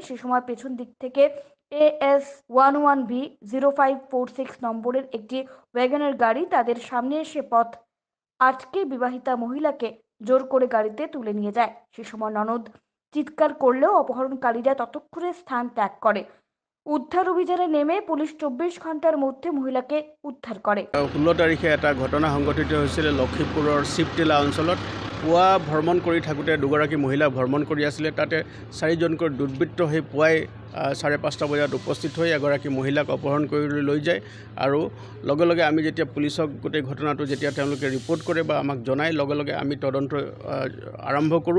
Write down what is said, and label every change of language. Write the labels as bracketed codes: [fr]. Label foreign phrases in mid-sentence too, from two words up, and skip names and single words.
[bn] সে সময় পেছন দিক থেকে AS 11B 0546 নম্বরের একটি ওয়াগনের গাড়ি তাদের সামনে এসে পথ আটকে বিবাহিতা মহিলাকে জোর করে গাড়িতে তুলে নিয়ে যায়। সে সময় ননদ চিৎকার করলেও অপহরণকারীরা ততক্ষণে স্থান ত্যাগ করে। উদ্ধার অভিযানে নেমে পুলিশ 24 ঘন্টার মধ্যে মহিলাকে উদ্ধার করে। [as] 16 তাৰিখে এটা ঘটনা সংঘটিত হৈছিল লক্ষীপুৰৰ শিৱটিলা অঞ্চলত। পুৱা ভ্ৰমণ কৰি থাকোঁতে দুগৰাকী মহিলা ভ্ৰমণ কৰি আছিলে। তাতে 4জনকৈ দুৰ্বৃত্ত সেই পুৱাই 5:30 বজাত উপস্থিত হৈ এগৰাকী মহিলাক অপহৰণ কৰি লৈ যায় আৰু লগে লগে আমি যেতিয়া পুলিচক গোটেই ঘটনাটো যেতিয়া তেওঁলোকে ৰিপৰ্ট কৰে বা আমাক জনায়, লগে লগে আমি তদন্ত আৰম্ভ কৰোঁ।